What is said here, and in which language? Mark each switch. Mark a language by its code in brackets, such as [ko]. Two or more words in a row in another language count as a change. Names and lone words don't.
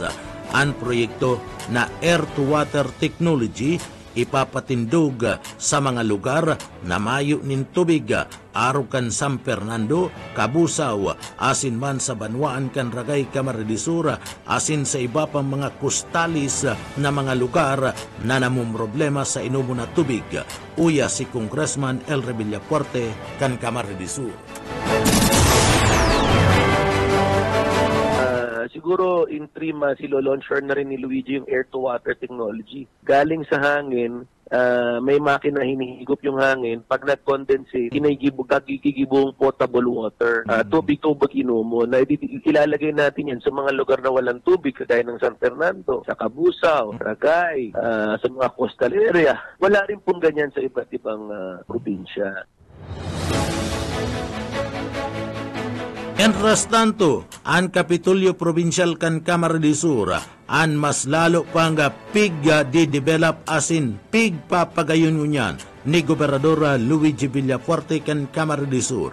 [bik] Ang proyekto na [en] air to water technology [bik] ipapatindog sa mga lugar na mayo nin tubig araw kan San Fernando, Kabusaw, asin man sa Banwaan kan Ragay, Camarines Sur, asin sa iba pang mga kustalis na mga lugar na namumroblema sa inumo na tubig. Uya si Congressman Elry Villafuerte kan Camarines Sur. [tl] Siguro [en] in 3 months, [tl] ilo-launcher na rin ni Luigi yung [en] air-to-water technology. [tl] Galing sa hangin, may makina hinihigop yung hangin. [bik] Pag nag-condensate, gigibong [en] potable water. [bik] Tubig-tubig inumo. [tl] Na ilalagay natin yan sa mga lugar na walang tubig, kagaya ng San Fernando, sa Kabusaw, Ragay, sa mga [en] coastal area. [tl] Wala rin pong ganyan sa iba't ibang probinsya. [es] Mientras tanto, [bik] ang Kapitolyo Provincial kan Camarines Sur an mas lalo pang di-develop asin pagpapagayon ngunyan ni Gobernador Luigi Villafuerte kan Camarines Sur.